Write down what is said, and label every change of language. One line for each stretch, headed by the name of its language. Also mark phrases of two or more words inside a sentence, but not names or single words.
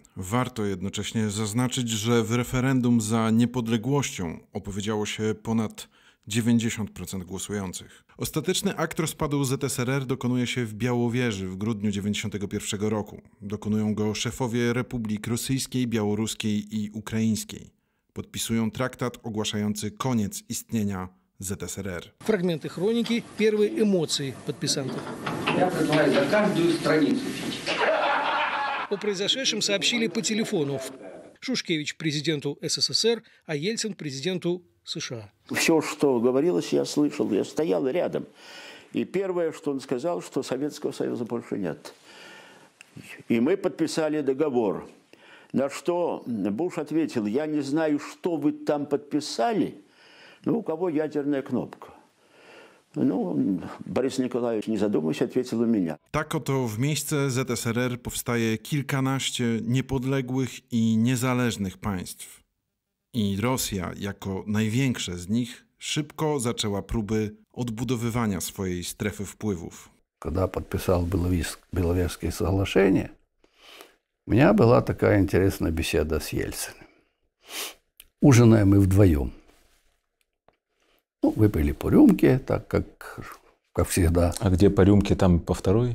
Polish: Warto jednocześnie zaznaczyć, że w referendum za niepodległością opowiedziało się ponad 90% głosujących. Ostateczny akt rozpadu ZSRR dokonuje się w Białowieży w grudniu 1991 roku. Dokonują go szefowie republik rosyjskiej, białoruskiej i ukraińskiej. Podpisują traktat ogłaszający koniec istnienia ZSRR.
Russian: Фрагменты хроники, первые эмоции подписантов. Я предлагаю за каждую страницу пить. О произошедшем сообщили по телефону. Шушкевич президенту СССР, а Ельцин президенту США. Все, что говорилось, я слышал, я стоял рядом. И первое, что он сказал, что Советского Союза больше нет. И мы подписали договор. На что Буш ответил: я не знаю, что вы там подписали, но у кого ядерная кнопка. Ну, Борис Николаевич, nie zadumываясь, ответил у меня.
Polish: Tak oto w miejsce ZSRR powstaje kilkanaście niepodległych i niezależnych państw. I Rosja, jako największe z nich, szybko zaczęła próby odbudowywania swojej strefy wpływów.
Russian: Когда подписал Беловежские соглашения, у меня была такая интересная беседа с Ельциным. Ужинаем мы вдвоем. Ну, выпили по рюмке, так как всегда. А где по рюмке, там по второй?